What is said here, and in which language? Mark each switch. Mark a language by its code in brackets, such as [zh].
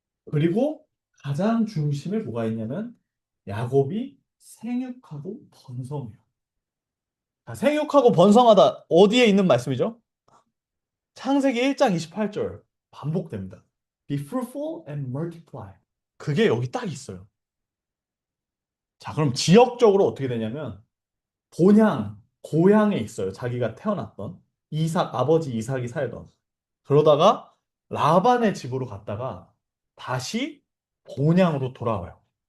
[ko] 그리고 가장 중심에 뭐가 있냐면 야곱이 생육하고 번성해요. 자, 생육하고 번성하다 어디에 있는 말씀이죠? 창세기 1장 28절 반복됩니다. [en] Be fruitful and multiply. [ko] 그게 여기 딱 있어요. 자, 그럼 지역적으로 어떻게 되냐면 고향에 있어요. 자기가 태어났던 아버지 이삭이 살던. 그러다가 라반의 집으로 갔다가 다시 본향으로 돌아와요.